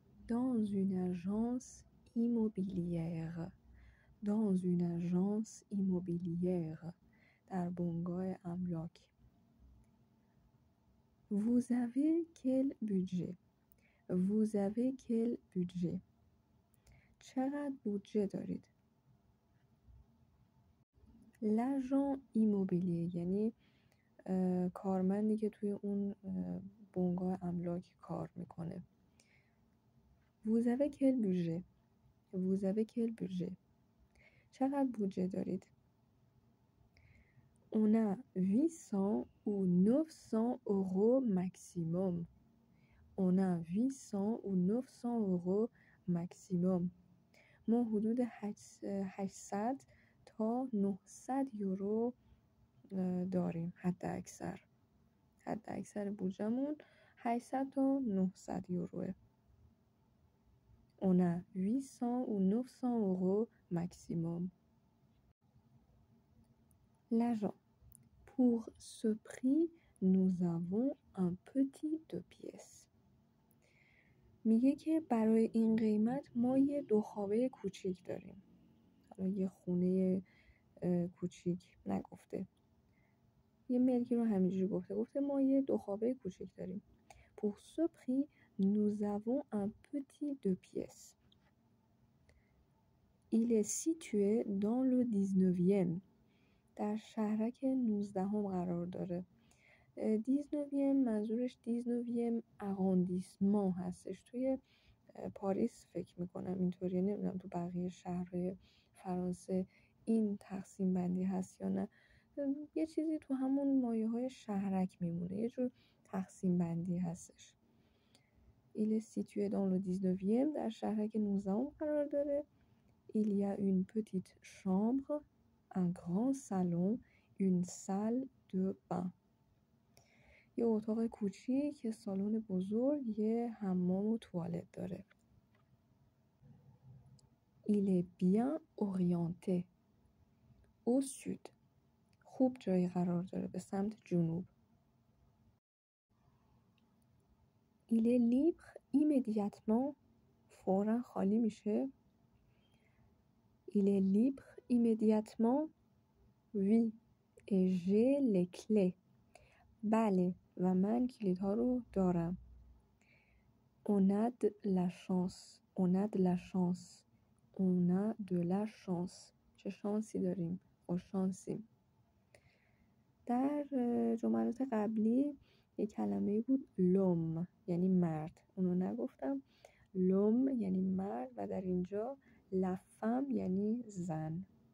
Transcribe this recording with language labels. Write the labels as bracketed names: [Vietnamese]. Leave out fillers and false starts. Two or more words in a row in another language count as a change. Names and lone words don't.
[French] Dans une agence immobilière. Dans une agence immobilière. [Persian] در بنگاه املاک. [French] Vous avez quel budget? Vous avez quel budget? [Persian] چقدر بودجه دارید؟ [French] L'agent immobilier [Persian] یعنی کارمندی که توی اون بنگاه املاک کار میکنه. [French] Vous avez quel budget? Vous avez quel budget? [Persian] چقدر بودجه دارید؟ [French] On a 800 ou 900 euros maximum. On a 800 ou 900 euros maximum. [Persian] ما حدود 800 تا 900 یورو داریم. حد اکثر بودجه‌مون 800 تا 900 یوروه. [French] On a 800 ou 900 euros maximum. L'agent. Pour ce prix, nous avons un petit 2 pièces. [Persian] میگه که برای این قیمت ما یه 2 خوابه کوچیک داریم. حالا یه خونه کوچیک نگفته. یه ملکی رو همینجوری گفته ما یه 2 خوابه کوچیک داریم. [French] Pour ce prix, nous avons un petit 2 pièces. Il est situé dans le 19e. [Persian] در شهرک 19 قرار داره. 19 منظورش 19 اراندیسمان هستش. توی پاریس فکر میکنم اینطوریه، نمیدونم تو بقیه شهرهای فرانسه این تقسیم بندی هست یا نه. یه چیزی تو همون مایه های شهرک میمونه، یه جور تقسیم بندی هستش. [French] Il est situé dans le 19e. [Persian] در شهرک 19 قرار داره. [French] Il y a une petite chambre, un grand salon, une salle de bain. [Persian] یه اتاق کوچیک، یه سالن بزرگ، یه حمام و توالت داره. [French] Il est bien orienté au sud. [Persian] خوب جایی قرار داره، به سمت جنوب. [French] Il est libre immédiatement. [Persian] فوراً خالی میشه. [French] Il est libre immédiatement. Oui, et j'ai les clés. [Persian] بله و من کلیدها رو دارم. [French] On a de la chance. On a de la chance. On a de la chance. [Persian] چه شانسی داریم؟ خوش شانسیم. در جملات قبلی یک کلمه بود لوم یعنی مرد. اونو نگفتم. لوم یعنی مرد و در اینجا لفم یعنی زن.